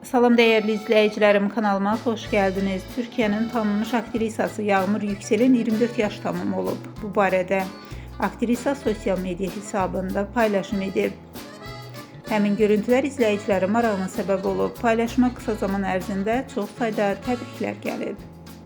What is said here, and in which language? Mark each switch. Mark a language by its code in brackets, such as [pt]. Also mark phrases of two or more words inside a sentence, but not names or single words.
[az] Salam [tr] değerli izleyicilerim, kanalıma hoş geldiniz. [az] Türkiye'nin tanınmış aktrisası Yağmur Yüksel'in 24 yaş tamam olub. Bu barədə aktrisa sosyal medya hesabında paylaşım edib. Həmin görüntülər izləyicilərin marağına səbəb olub. Paylaşıma qısa zaman ərzində çox sayda təbriklər gəlib.